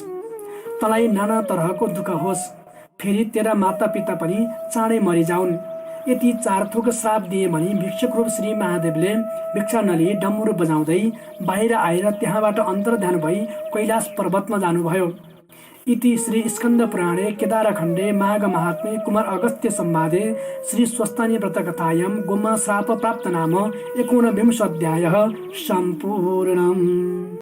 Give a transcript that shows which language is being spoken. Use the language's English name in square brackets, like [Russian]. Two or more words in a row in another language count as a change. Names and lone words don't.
[Nepali] तँलाई नाना तरहको दुःख होस्। फेरि तेरा माता पिता पनि चाँडै मरिजाउन्। यति 4 थोक श्राप दिए भने भिक्षुक रूप श्री महादेवले भिक्षा नलिई डम्बुरो बजाउँदै बाहिर आएर त्यहाँबाट अन्तर्ध्यान भई कैलाश पर्वतमा जानुभयो। [Sanskrit] इति श्री स्कन्द पुराणे केदारखण्डे माघ महात्म्ये कुमार अगस्त्य संवादे श्री स्वस्तानी व्रतकथायां गोमा श्राप प्राप्त नाम 19 अध्यायः सम्पूर्णम्।